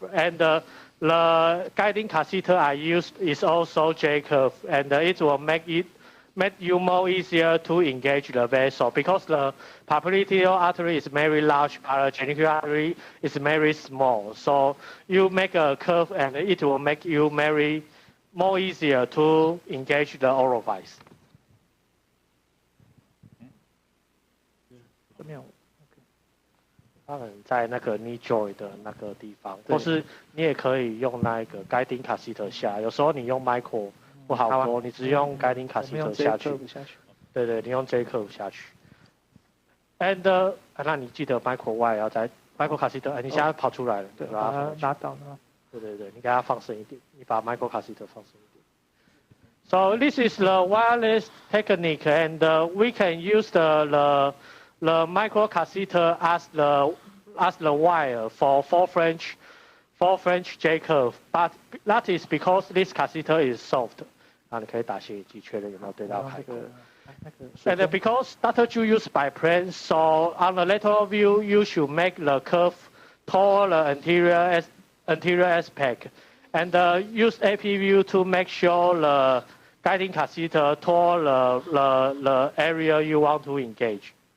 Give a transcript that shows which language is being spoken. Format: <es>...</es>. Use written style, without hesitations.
<en>And the guiding catheter I used is also J curve, and it will make you more easier to engage the vessel because the popliteal artery is very large, but the genicular artery is very small. So you make a curve, and it will make you more easier to engage the orifice.</en> <zh>没有，它可能在那个 knee joint 的那个地方，或是你也可以用那个 guiding catheter 下。有时候你用 micro 不好播，你只用 guiding catheter 下去。对对，你用 J curve 下去。And 那你记得 micro Y 要在 micro catheter， 你现在跑出来了，对吧？拉到了。对对对，你给它放深一点，你把 micro catheter 放深一点。</zh> <en>So this is the wireless technique, and we can use the microcatheter as the wire for four French J curve, but that is because this catheter is soft.</en> <zh>那你可以打血液机确认有没有对到开口。</zh> <en>And because Dr. Zhu used biplane, so on the lateral view, you should make the curve toward the anterior aspect, and use AP view to make sure the guiding catheter toward the area you want to engage.</en>